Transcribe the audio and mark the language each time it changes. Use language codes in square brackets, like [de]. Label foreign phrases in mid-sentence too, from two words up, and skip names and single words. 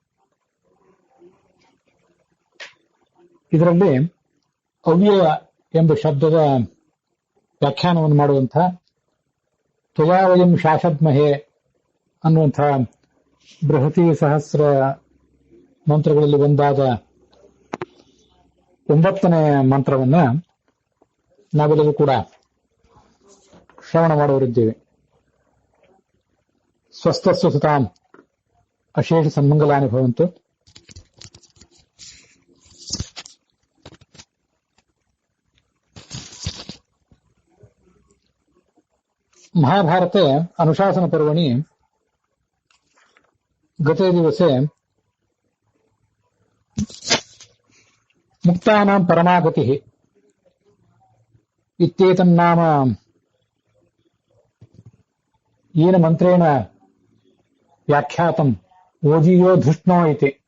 [kn] ಇದರಲ್ಲಿ ಅವ್ಯಯ ಎಂಬ ಶಬ್ದದ ವ್ಯಾಖ್ಯಾನವನ್ನು ಮಾಡುವಂಥ [sa] ತ್ವಯಾವಯಂ ಶಾಸದ್ಮಹೇ [kn] ಅನ್ನುವಂಥ ಬೃಹತಿ ಸಹಸ್ರ ಮಂತ್ರಗಳಲ್ಲಿ ಒಂದಾದ 9ನೇ ಮಂತ್ರವನ್ನ ನಾವೆಲ್ಲರೂ ಕೂಡ ಶ್ರವಣ ಮಾಡುವರಿದ್ದೇವೆ. [sa] ಸ್ವಸ್ಥಸ್ವ ಸುತಾಂ ಅಶೇಷ ಸನ್ಮಂಗಲಾನಿ ಭವಂತು. महाभारते अनुशासन पर्वणि गते दिवसे मुक्तानां परमागतिः इत्येतन्नाम येन मन्त्रेण व्याख्यातम् ओजियो धृष्णो इति.